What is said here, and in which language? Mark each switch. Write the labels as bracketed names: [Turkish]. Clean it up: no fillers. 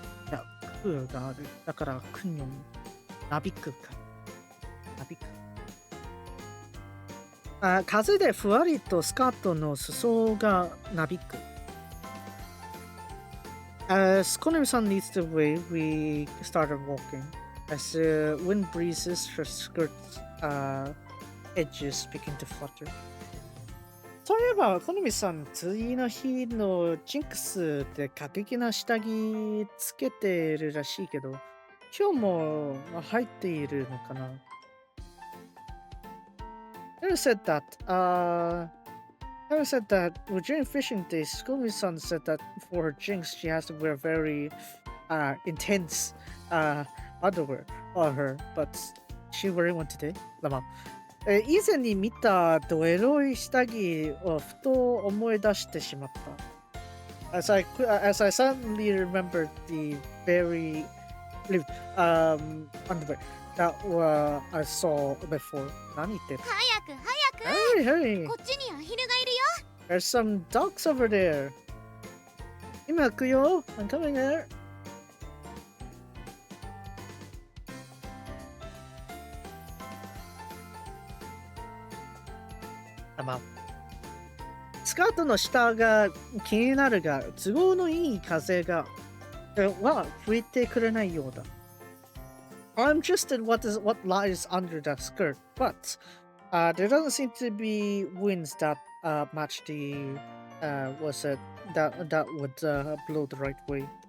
[Japanese] や空があるだから空になびくかなびく風でふわりとスカートの裾がなびく [English] As Konami-san leads the way, we started walking. As the wind breezes, her skirt's edges begin to flutter. [Japanese] そういえば、コナミさん、次の日のジンクスで過激な下着つけてるらしいけど、今日も入っているのかな [English] Never said that during fishing days, Konami-san said that for her jinx, she has to wear very intense underwear on her, but she wearing one today. [Japanese] 以前に見たドエロい下着をふと思い出してしまった。 [English] As I suddenly remembered the very underwear that I saw before. [Japanese] 何言ってる？早く早く。 [English] Hey, hey! [Japanese] こっちにアヒルがいるよ。 [English] There's some dogs over there. [Japanese] 今行くよ。 [English] I'm coming there. [Japanese] スカートの下が気になるが、都合のいい風が吹いてくれないようだ。 [English] I'm interested what lies under that skirt, but there doesn't seem to be winds that match the that would blow the right way.